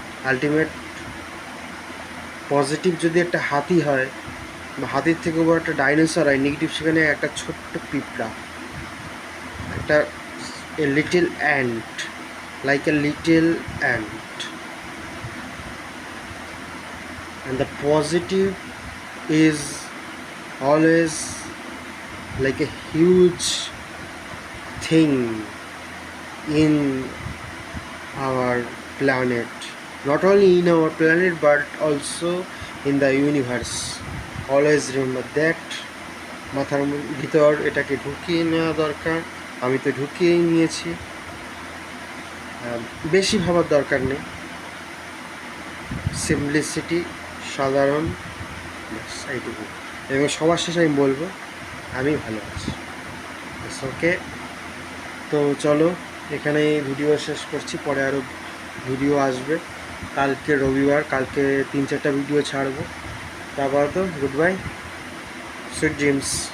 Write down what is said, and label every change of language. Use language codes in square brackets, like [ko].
[bn] Ultimate positive যদি একটা হাতি হয় বা হাতির থেকে বড় একটা ডাইনোসর হয়, নেগেটিভ সেখানে একটা ছোট্ট পিঁপড়া, একটা [en] a little ant, like a little ant. And the positive is always like a huge thing in our planet, not only in our planet but also in the universe. Always remember that. [bn] মাথার ভিতর এটাকে ঢুকিয়ে নেওয়া দরকার, আমি তো ঢুকিয়েই নিয়েছি, বেশি ভাবার দরকার নেই, সিম্পলিসিটি, সাধারণ, এইটুকু। এবং সবার শেষে আমি বলবো, আমি ভালো আছি। ওকে, তো চলো এখানে ভিডিও শেষ করছি, পরে আরও ভিডিও আসবে, কালকে রবিবার, কালকে 3-4টা ভিডিও ছাড়বো। তারপর তো [en] Good bye, sweet dreams.